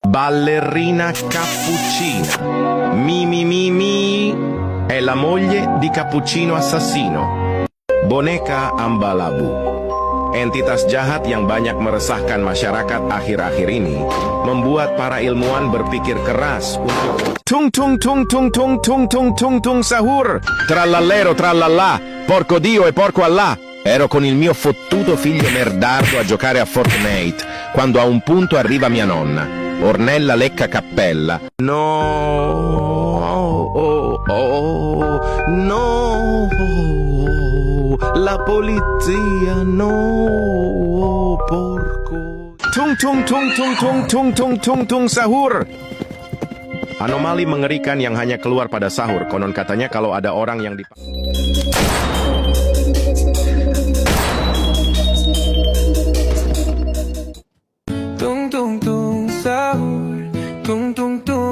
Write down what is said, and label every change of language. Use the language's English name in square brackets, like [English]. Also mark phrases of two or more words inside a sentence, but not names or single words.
[Italian] Ballerina Cappuccina. Mimi è la moglie di Cappuccino Assassino. [Indonesian] Boneka Ambalabu. Entitas jahat yang banyak meresahkan masyarakat akhir-akhir ini membuat para ilmuwan berpikir keras untuk tung tung tung tung tung tung tung tung tung sahur. [Italian] Trallallero trallallà, porco Dio e porco Allah. Ero con il mio fottuto figlio merdardo a giocare a Fortnite quando a un punto arriva mia nonna, Ornella Lecca Cappella. No, la polizia, no, porco. [Indonesian] Tung tung tung tung tung tung tung tung tung sahur. Anomali mengerikan yang hanya keluar pada sahur. Konon katanya kalau ada orang yang Tung tung tung sahur, tung tung tung.